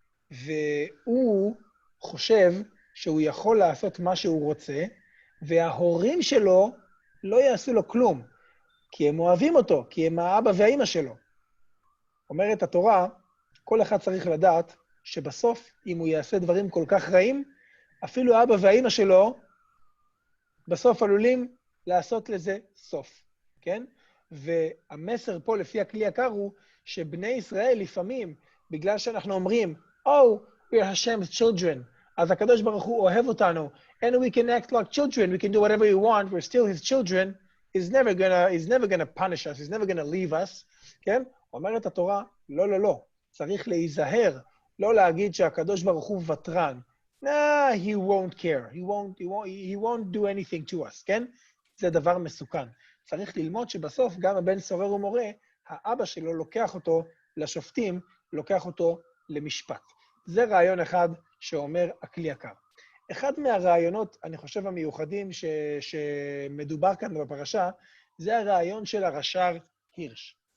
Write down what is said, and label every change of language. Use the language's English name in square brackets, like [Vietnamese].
[Hebrew] והוא חושב שהוא יכול לעשות מה שהוא רוצה, וההורים שלו לא יעשו לו כלום, כי הם אוהבים אותו, כי הם האבא והאמא שלו. אומרת התורה, כל אחד צריך לדעת שבסוף, אם הוא יעשה דברים כל כך רעים, אפילו האבא והאמא שלו בסוף עלולים לעשות לזה סוף, כן? [English] והמסר פה לפי הכלי יקר הוא שבני ישראל לפעמים, בגלל שאנחנו אומרים, Oh, we are Hashem's children, אז הקדוש ברוך הוא אוהב אותנו, and we can act like children, we can do whatever we want, we're still his children, he's never gonna punish us, he's never gonna leave us, כן? [Hebrew] אומרת התורה, לא, לא, לא. צריך להיזהר, לא להגיד שהקדוש ברוך הוא ותרן. [English] Nah, he won't care. He won't do anything to us, כן? [Hebrew] זה דבר מסוכן. צריך ללמוד שבסוף גם הבן סורר ומורה, האבא שלו לוקח אותו לשופטים, לוקח אותו למשפט. זה רעיון אחד שאומר הכלי יקר. אחד מהרעיונות, אני חושב, המיוחדים שמדובר כאן בפרשה, זה הרעיון של הרש"ר הירש.